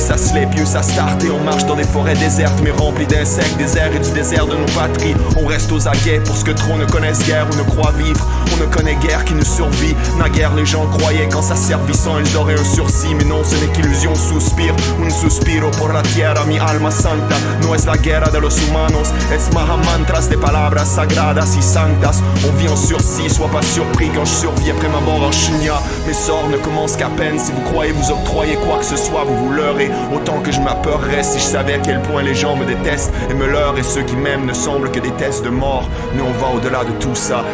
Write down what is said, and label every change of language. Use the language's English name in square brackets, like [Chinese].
[French] Ça se lève, ça start et on marche dans des forêts désertes mais remplies d'insectes, des airs et du désert de nos patries. On reste aux aguets pour ce que trop ne connaissent guère ou ne croient vivre. On ne connaît guère qui nous survit. Naguère les gens croyaient qu'en s'asservissant ils auraient un sursis, mais non, ce n'est qu'illusion. [Spanish] Suspire, un suspiro por la tierra, mi alma santa. No es la guerra de los humanos, es mahamantras de palabras sagradas y santas. [French] On vit en sursis, sois pas surpris quand je survis après ma mort en chunia. Mes sorts ne commencent qu'à peine. Si vous croyez vous octroyer quoi que ce soit, vous vous leurrez autant que je m'apeurerais si je savais à quel point les gens me détestent et me leurrent. Et ceux qui m'aiment ne semblent que des tests de mort, mais on va au-delà de tout ça.